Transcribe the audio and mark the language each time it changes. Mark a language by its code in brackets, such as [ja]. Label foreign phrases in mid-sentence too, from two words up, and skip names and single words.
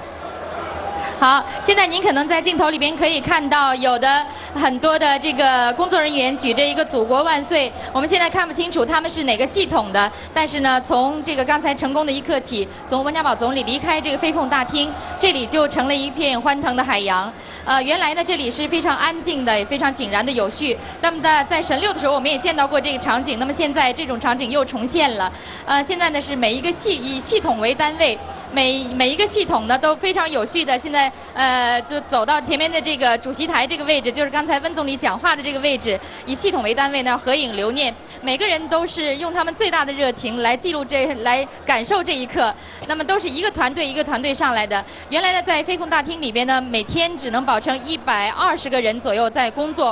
[zh] 好，現在您可能在鏡頭裏邊可以看到有的很多的這個工作人員舉着一個祖國萬歲，我們現在看不清楚他們是哪個系統的，但是呢，從這個剛才成功的一刻起，從溫家寶總理離開這個飛控大廳，這裡就成了一片歡騰的海洋。原來呢，這裡是非常安靜的，也非常井然的有序。那麼在神6的時候，我們也見到過這個場景，那麼現在這種場景又重現了。現在呢是每一個以系統為單位。每一个系统呢都非常有序的，现在就走到前面的这个主席台这个位置，就是刚才温总理讲话的这个位置，以系统为单位呢合影留念，每个人都是用他们最大的热情来记录来感受这一刻。那么都是一个团队一个团队上来的。原来呢，在飞控大厅里边呢，每天只能保证120个人左右在工作。